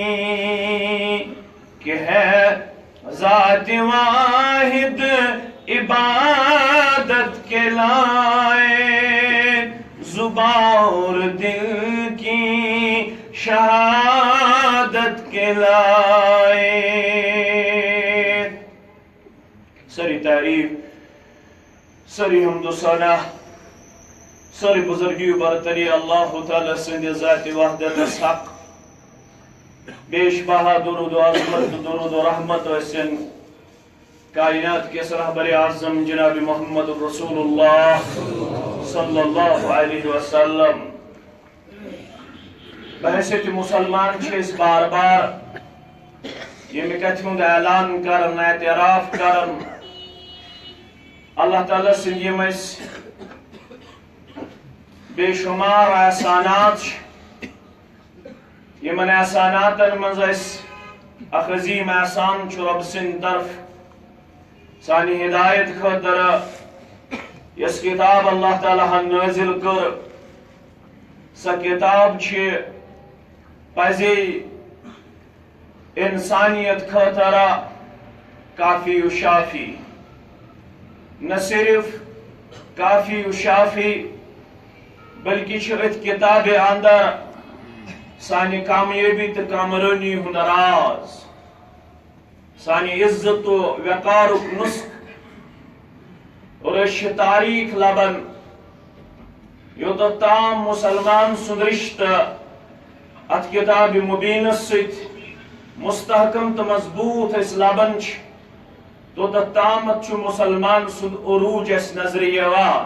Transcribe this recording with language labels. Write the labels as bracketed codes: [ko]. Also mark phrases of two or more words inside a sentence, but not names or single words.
[ur] کہ ہے ذات واحد عبادت کے لائق، زبان اور دل کی شہادت کے لائق۔ [ks] سری تعریف، سری حمد و ثنا، سری بزرگی و برتری اللہ تعالی سند ذات وحدت حق، بیش بہا درود و عظمت، درود و رحمت و حسن [ur] کائنات کے رہبر اعظم [ks] جناب محمد رسول اللہ صلی اللہ علیہ وسلم۔ بحیثیت مسلمان چھس بار بار یہ کتھ ہند اعلان کرن، اعتراف کرن اللہ تعالیٰ سند یم بے شمار احسانات، یمن احساناتن مز اخ عظیم احسان رب سند طرف سانی ہدایت خاطر یس کتاب اللہ تعالیٰ نازل کر، سا کتاب پزی انسانیت خاطر کافی و شافی، نہ صرف کافی و شافی بلکہ ات کتاب اندر سانی کامیابی تو کامرانی ہند راز، سانی عزت و وقار نسخ اور تاریخ لبن، یوتت تام مسلمان سند رشتہ ات کتاب مبینس ست مستحکم تو مضبوط لبن، توتت تامت مسلمان سند عروج نظر یوان۔